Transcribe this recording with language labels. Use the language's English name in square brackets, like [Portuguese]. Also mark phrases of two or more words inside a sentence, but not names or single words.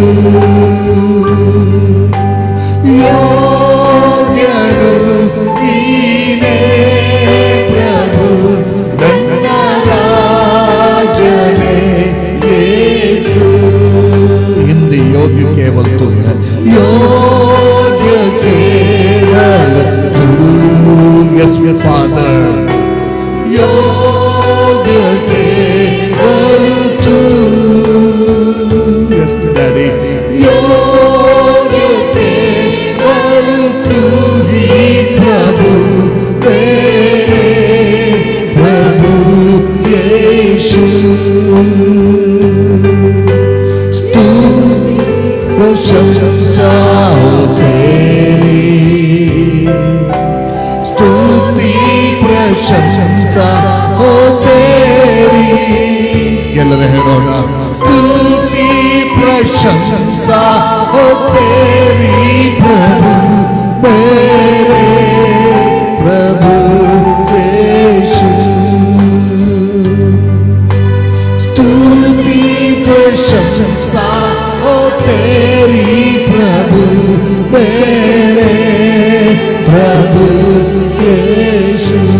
[Kannada] ಯೋಗ್ಯನು ನೀನೇ ಪ್ರಭು ನನ್ನ ರಾಜನೇ ಯೇಸು. [Hindi] ಹಿಂದಿ योग्य केवल तू है, योग्य केवल तू. [English] Yes, my Father. [Hindi] योग्य केवल तू. [English] Yes, Daddy. [Hindi] योग्य केवल तू ही प्रभु तेरे प्रभु यीशु. प्रशंसा हो तेरी, स्तुति प्रशंसा हो तेरी. [Kannada] ಎಲ್ಲರೂ ಹೇಳೋಣ. [Hindi] स्तुति प्रशंसा हो तेरी प्रभु मेरे प्रभु यीशु. स्तुति प्रशंसा हो तेरी प्रभु मेरे प्रभु यीशु.